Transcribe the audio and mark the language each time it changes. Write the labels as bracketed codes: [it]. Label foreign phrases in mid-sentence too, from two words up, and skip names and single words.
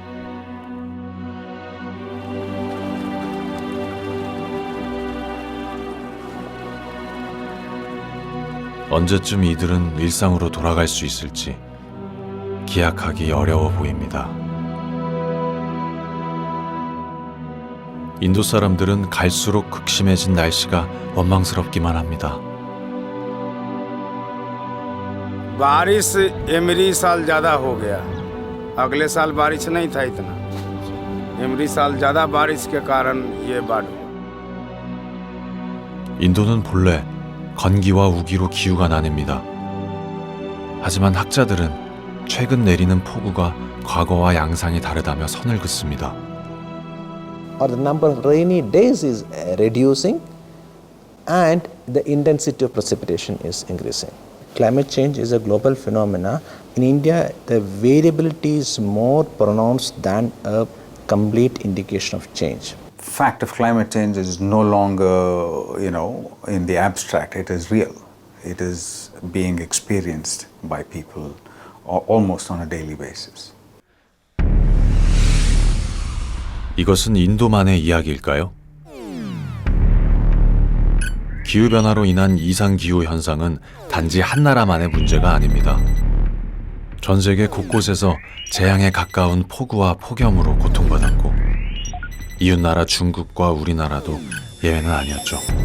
[ko] 언제쯤 이들은 일상으로 돌아갈 수 있을지 기약하기 어려워 보입니다. 인도 사람들은 갈수록 극심해진 날씨가 원망스럽기만 합니다. [hi] बारिश एमरी साल ज़्यादा हो गया अगले साल बारिश नहीं था इतना एमरी साल ज़्यादा बारिश के कारण ये बाढ़ [ko] 인도는 본래 건기와 우기로 기후가 나뉩니다. 하지만 학자들은 최근 내리는 폭우가 과거와 양상이 다르다며 선을 긋습니다. [en] Or the number of rainy days is reducing and the intensity of precipitation is increasing. Climate change is a global phenomena. In India, the variability is more pronounced than a complete indication of change. Fact of climate change is no longer, in the abstract. It is real. It is being experienced by people almost on a daily basis. [ko] 이것은 인도만의 이야기일까요? 기후변화로 인한 이상기후 현상은 단지 한 나라만의 문제가 아닙니다. 전 세계 곳곳에서 재앙에 가까운 폭우와 폭염으로 고통받았고 이웃나라 중국과 우리나라도 예외는 아니었죠.